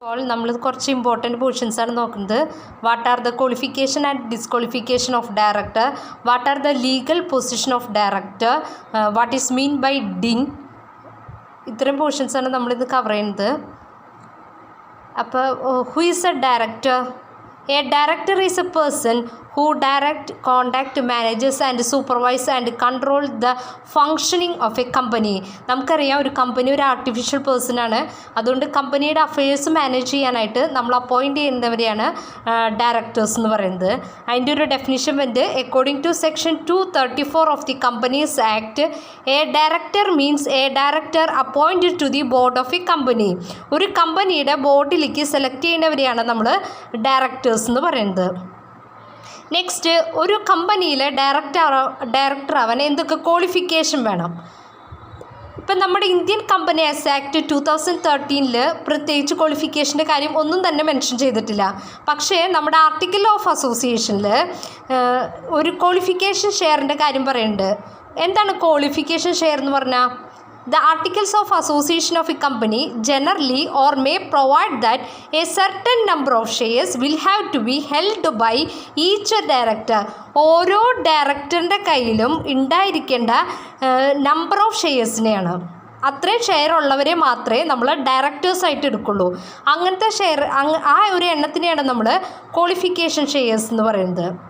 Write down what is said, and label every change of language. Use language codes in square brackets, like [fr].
[ml] അപ്പോൾ നമ്മൾ കുറച്ച് ഇമ്പോർട്ടൻറ്റ് പോർഷൻസ് ആണ് നോക്കുന്നത്. [en] What are the qualification and disqualification of director, what are the legal position of director, what is mean by DIN. [ml] ഇത്തരം portions ആണ് നമ്മളിത് കവർ ചെയ്യുന്നത്. [en] അപ്പോൾ who is a director? A director is a person who direct, conduct, manages and supervise and control the functioning of a company. [ml] നമുക്കറിയാം ഒരു company ഒരു artificial person ആണ്. അതുകൊണ്ട് കമ്പനിയുടെ അഫയേഴ്സ് മാനേജ് ചെയ്യാനായിട്ട് നമ്മൾ അപ്പോയിൻറ്റ് ചെയ്യുന്നവരെയാണ് ഡയറക്ടേഴ്സ് എന്ന് പറയുന്നത്. അതിൻ്റെ ഒരു ഡെഫിനിഷൻ വന്ന് [en] According to section 234 of the companies act, a director means a director appointed to the board of a company. [ml] ഒരു കമ്പനിയുടെ ബോർഡിലേക്ക് സെലക്ട് ചെയ്യുന്നവരെയാണ് നമ്മൾ ഡയറക്ടേഴ്സ് എന്ന് പറയുന്നത്. നെക്സ്റ്റ്, ഒരു കമ്പനിയിലെ ഡയറക്ടർ ആവാൻ എന്തൊക്കെ ക്വാളിഫിക്കേഷൻ വേണം? ഇപ്പം നമ്മുടെ ഇന്ത്യൻ കമ്പനീസ് ആക്ട് 2013 പ്രത്യേകിച്ച് ക്വാളിഫിക്കേഷൻ്റെ കാര്യം ഒന്നും തന്നെ മെൻഷൻ ചെയ്തിട്ടില്ല. പക്ഷേ നമ്മുടെ ആർട്ടിക്കിൾ ഓഫ് അസോസിയേഷനിൽ ഒരു ക്വാളിഫിക്കേഷൻ ഷെയറിൻ്റെ കാര്യം പറയുന്നുണ്ട്. എന്താണ് ക്വാളിഫിക്കേഷൻ ഷെയർ എന്ന് പറഞ്ഞാൽ? [en] The articles of association of a company generally or may provide that a certain number of shares will have to be held by each director. [ml] ഓരോ ഡയറക്ടറിൻ്റെ കയ്യിലും ഉണ്ടായിരിക്കേണ്ട നമ്പർ ഓഫ് ഷെയർസിനെയാണ്. അത്രയും ഷെയർ ഉള്ളവരെ മാത്രമേ നമ്മൾ ഡയറക്ടേഴ്സായിട്ട് എടുക്കുള്ളൂ. അങ്ങനത്തെ ഷെയർ ആ ഒരു എണ്ണത്തിനെയാണ് നമ്മൾ ക്വാളിഫിക്കേഷൻ ഷെയർസ് എന്ന് പറയുന്നത്.